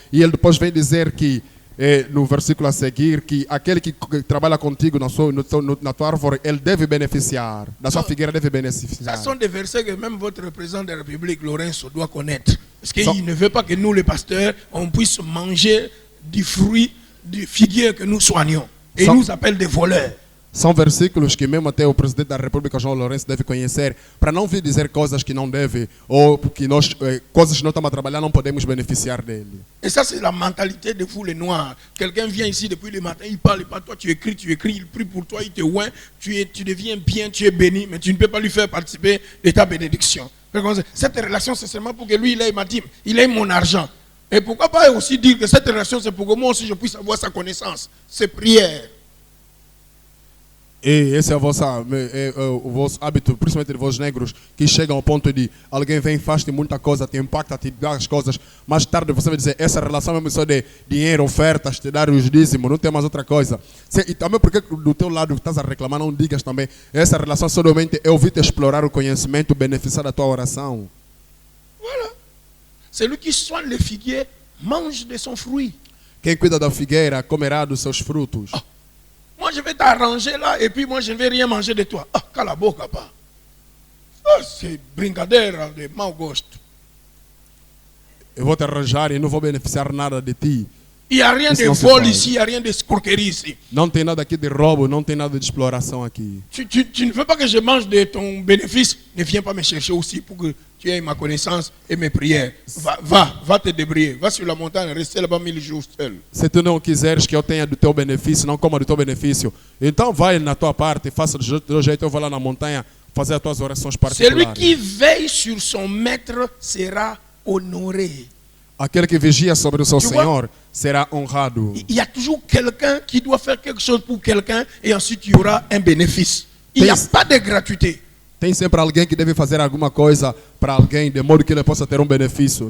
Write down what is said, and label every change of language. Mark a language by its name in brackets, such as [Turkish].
[Portuguese] E ele depois vem dizer que, no versículo a seguir, que aquele que trabalha contigo na tua árvore, ele deve beneficiar. Da sua figueira deve beneficiar. [French] Ce sont des versets que même votre président de la République, Lorenzo, doit connaître. Parce qu'il ne veut pas que nous, les pasteurs, on puisse manger du fruit de figuier que nous soignons. Et il nous appelle des voleurs. [Portuguese] São versículos que mesmo até o presidente da República, João Lourenço, deve conhecer, para não vir dizer coisas que não deve, ou que nós, coisas que nós estamos a trabalhar, não podemos beneficiar dele. [French] Et ça, c'est la mentalité de vous, les Noirs. Quelqu'un vient ici depuis le matin, il parle pas, toi tu écris, il prie pour toi, il te oint, tu deviens bien, tu es béni, mais tu ne peux pas lui faire participer de ta bénédiction. Cette relation, c'est seulement pour que lui, il ait ma dîme, il ait mon argent. Et pourquoi pas aussi dire que cette relation, c'est pour que moi aussi je puisse avoir sa connaissance, ses prières. [Portuguese] E esse é o vosso hábito, principalmente de vós negros, que chegam ao ponto de alguém vem, faz-te muita coisa, te impacta, te dá as coisas, mais tarde você vai dizer, essa relação é só de dinheiro, ofertas, te dar os dízimos, não tem mais outra coisa. E também porque do teu lado que estás a reclamar, não digas também, essa relação somente é ouvir-te explorar o conhecimento, beneficiar da tua oração. [French] Voilà. Celui qui soigne le figuier mange de son fruit. [Portuguese] Quem cuida da figueira comerá dos seus frutos. [French] Moi, je vais t'arranger là et puis moi, je ne vais rien manger de toi. [Portuguese] Ah, cala a boca, pá. Ah, [French] c'est [Portuguese] brincadeira de mau gosto. Eu vou te arranjar e não vou beneficiar nada de ti. [French] Il n'y a rien de vol ici, il n'y a rien de escroquerie ici. [Portuguese] Não tem nada aqui de roubo, não tem nada de exploração aqui. [French] Tu ne veux pas que je mange de ton bénéfice? Ne viens pas me chercher aussi pour que tu aies ma connaissance et mes prières. Va te débrouiller. Va sur la montagne, rester là-bas 1000 jours seul. [Portuguese] Se tu não quiseres que eu tenha do teu benefício, não coma do teu benefício, então vai na tua parte, faça do jeito, eu vou lá na montanha fazer as tuas orações particulares. [French] Celui qui veille sur son maître sera honoré. [Portuguese] Aquele que vigia sobre o seu Senhor será honrado. [French] Il y a toujours quelqu'un qui doit faire quelque chose pour quelqu'un et ensuite il y aura un bénéfice. Il n'y a pas de gratuité. [Portuguese] Tem sempre alguém que deve fazer alguma coisa para alguém, de modo que ele possa ter um benefício.